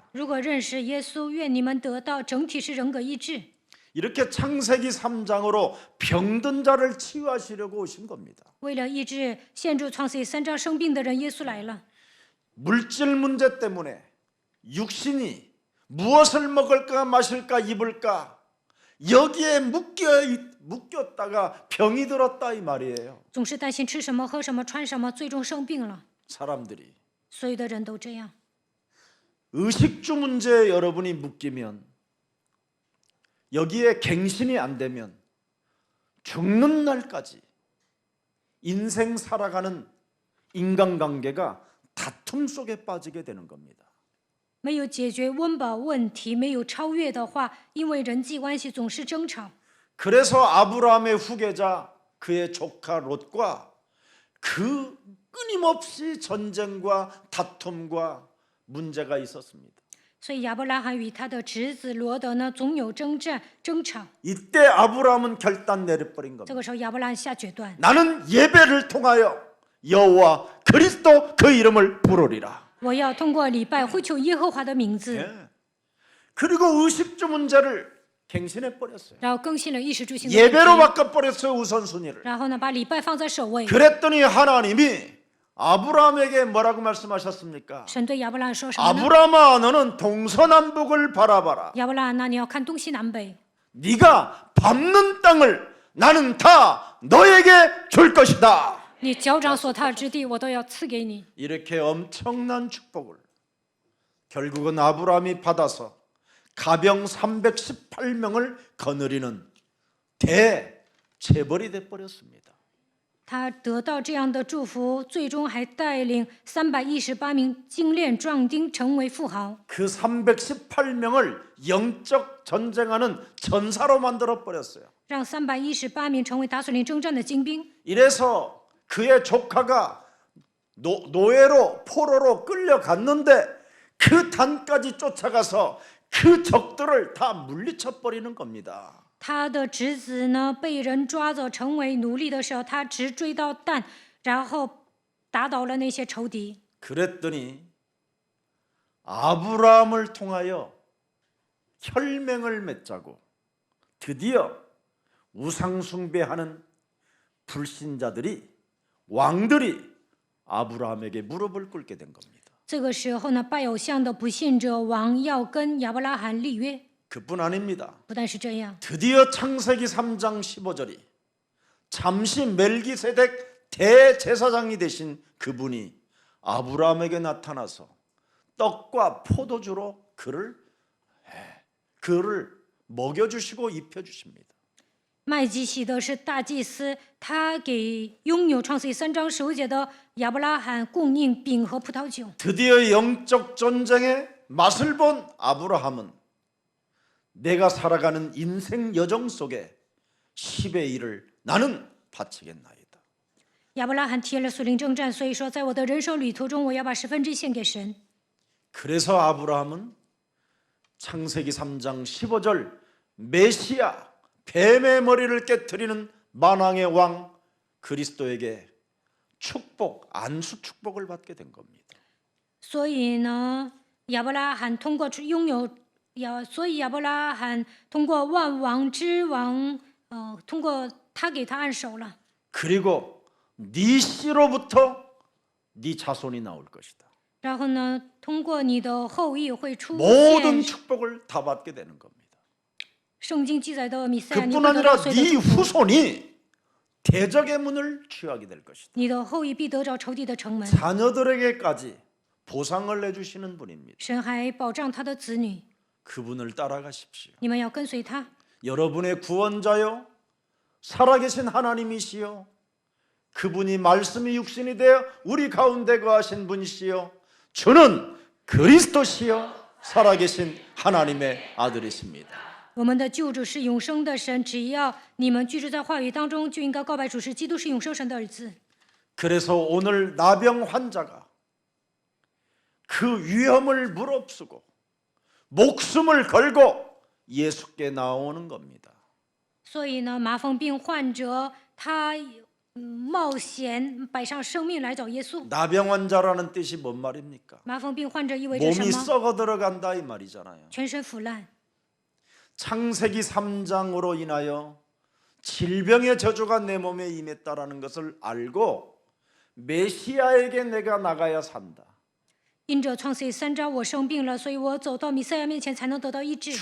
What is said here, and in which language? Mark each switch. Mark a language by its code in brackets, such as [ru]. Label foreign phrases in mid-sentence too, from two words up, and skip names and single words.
[zh] 如果认识耶稣，愿你们得到整体是人格医治。 [ko] 이렇게 창세기 3장으로 병든 자를 치유하시려고 오신 겁니다. [zh] 为了医治陷入创世记3章生病的人，耶稣来了。 [ko] 물질 문제 때문에 육신이 무엇을 먹을까 마실까 입을까 여기에 묶였다가 병이 들었다 이 말이에요. [zh] 总是担心吃什么、喝什么、穿什么，最终生病了。 [ko] 사람들이 [zh] 所有的人都这样。 [ko] 의식주 문제에 여러분이 묶이면 여기에 갱신이 안 되면 죽는 날까지 인생 살아가는 인간관계가 다툼 속에 빠지게 되는 겁니다. [zh] 没有解决温饱问题，没有超越的话，因为人际关系总是争吵。 [ko] 그래서 아브라함의 후계자 그의 조카 롯과 그 끊임없이 전쟁과 다툼과 문제가 있었습니다. [zh] 所以亚伯拉罕与他的侄子罗德呢，总有征战争吵。 [ko] 이때 아브라함은 결단 내려버린 [zh] 这 [ko] 겁니다. [zh] 个时候，亚伯拉罕下决断， [ko] 나는 예배를 통하여 여호와 그리스도 그 이름을 부르리라. [zh] 我要通过礼拜呼求耶和华的名字， [ko] 예. 그리고 의식주 문제를 갱신해 버렸어요. [zh] 然后更新了衣食住行的问 [ko] 예배로 [zh] 题， [ko] 바꿔 버렸어요, 우선순위를. [zh] 然后呢，把礼拜放在首位。 [ko] 그랬더니 하나님이 아브라함에게 뭐라고 말씀하셨습니까? [zh] 神对亚伯拉罕说什么呢？ [ko] 아브라함아, 너는 동서남북을 바라봐라. [zh] 亚伯拉罕，那你要看东西南北， [ko] 네가 밟는 땅을 나는 다 너에게 줄 것이다. [zh] 你脚掌所踏之地，我都要赐给你。 [ko] 이렇게 엄청난 축복을 결국은 아브라함이 받아서 가병 318명을 거느리는 대재벌이 돼버렸습니다. [zh] 他得到这样的祝福，最终还带领318名精炼壮丁成为富豪。 [ko] 그 318명을 영적 전쟁하는 전사로 만들어 버렸어요. [zh] 让318名成为打索林征战的精兵。 [ko] 이래서 그의 조카가 노예로 포로로 끌려갔는데 그 단까지 쫓아가서 그 적들을 다 물리쳐 버리는 겁니다. [zh] 他的侄子呢被人抓走成为奴隶的时候，他直追到蛋，然后打倒了那些仇敌。 [ko] 그랬더니 아브라함을 통하여 혈맹을 맺자고 드디어 우상숭배하는 불신자들이 왕들이 아브라함에게 무릎을 꿇게 된 겁니다. [zh] 这个时候呢，拜偶像的不信者王要跟亚伯拉罕立约。 [ko] 그뿐 아닙니다. [zh] 不但是这样， [ko] 드디어 창세기 3장 15절이 잠시 멜기세덱 대제사장이 되신 그분이 아브라함에게 나타나서 떡과 포도주로 그를 먹여주시고 입혀주십니다. [zh] 麦基洗德是大祭司，他给拥有创世记3章15节的亚伯拉罕供应饼和葡萄酒。 [ko] 드디어 영적 전쟁의 맛을 본 아브라함은 내가 살아가는 인생 여정 속에 10의 1을 나는 바치겠나이다. [zh] 亚伯拉罕体验了属灵征战，所以说，在我的人生旅途中，我要把10%献给神。 [ko] 그래서 아브라함은 창세기 3장 15절 메시아 뱀의 머리를 깨트리는 만왕의 왕 그리스도에게 축복 안수 축복을 받게 된 겁니다. [zh] 所以呢，亚伯拉罕通过拥有所以亚伯拉罕通过万王之王，通过他给他按手了。 [ko] 그리고 네 씨로부터 네 자손이 나올 것이다. [zh] 然后呢，通过你的后裔会出 [ko] 모든 [zh] 现。 [ko] 축복을 다 받게 되는 겁니다. [zh] 圣经记载的弥赛亚，你 [ko] 그뿐 [zh] 会得到 [ko] 아니라 [zh] 所有的 [ko] 네 [zh] 祝福， [ko] 후손이 대적의 문을 취하게 될 것이다. [zh] 你的后裔必得着仇敌的城门。 [ko] 자녀들에게까지 보상을 내주시는 분입니다. [zh] 神还保障他的子女， [ko] 그분을 따라가십시오. [zh] 你们要跟随他。 [ko] 여러분의 구원자요 살아계신 하나님이시요 그분이 말씀이 육신이 되어 우리 가운데 거하신 분이시요 주는 그리스도시요 살아계신 하나님의 아들이십니다. [zh] 我们的救主是永生的神，只要你们居住在话语当中，就应该告白主是基督是永生神的儿子。 [ko] 그래서 오늘 나병 환자가 그 위험을 무릅쓰고 목숨을 걸고 예수께 나오는 겁니다. [zh] 所以呢，麻风病患者他冒险摆上生命来找耶稣。 [ko] 나병 환자라는 뜻이 뭔 말입니까? [zh] 麻风病患者意味着什 [ko] 몸이 [zh] 么？ [ko] 썩어 들어간다 이 말이잖아요. [zh] 全身腐烂。 [ko] 창세기 3장으로 인하여 질병의 저주가 내 몸에 임했다라는 것을 알고 메시아에게 내가 나가야 산다. [zh] 因着创世记3章，我生病了，所以我走到弥赛亚面前才能得到医治。